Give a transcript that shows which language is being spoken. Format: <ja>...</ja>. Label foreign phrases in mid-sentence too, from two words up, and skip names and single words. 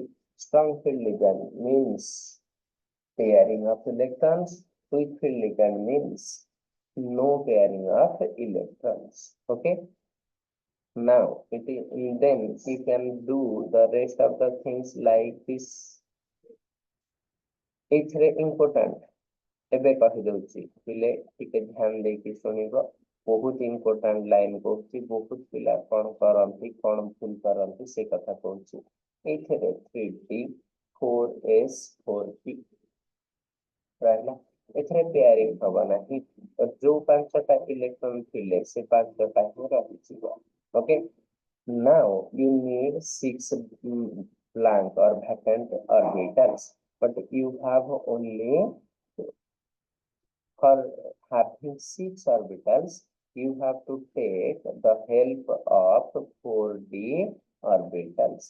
<en>Strong field ligand means pairing of electrons. Weak field ligand means no pairing of electrons. Okay. Now, then you can do the rest of the things like this. It's very important.</en> <or>ଏବେ କହିଦଉଛି ପିଲେ ଟିକେ ଧ୍ୟାନ ଦେଇକି ଶୁଣିବ ବହୁତ</or> <en>important line</en> <or>କହୁଛି ବହୁତ ପିଲା କଣ କରନ୍ତି କଣ ଭୁଲ କରନ୍ତି ସେ କଥା କହୁଛି ଏଇଥିରେ 3D 4s 4p ରହିଲା ଏଥିରେ ପେୟାରିଂ ହବ ନାହିଁ ଯୋଉ ପାଞ୍ଚଟା ଇଲେକ୍ଟ୍ରନ ଥିଲେ ସେ ପାଞ୍ଚଟା ହିଁ ରହିଯିବ ଓକେ</or> <en>now you need 6 blank or vacant orbitals but you have only for having 6 orbitals, you have to take the help of 4d orbitals.</en>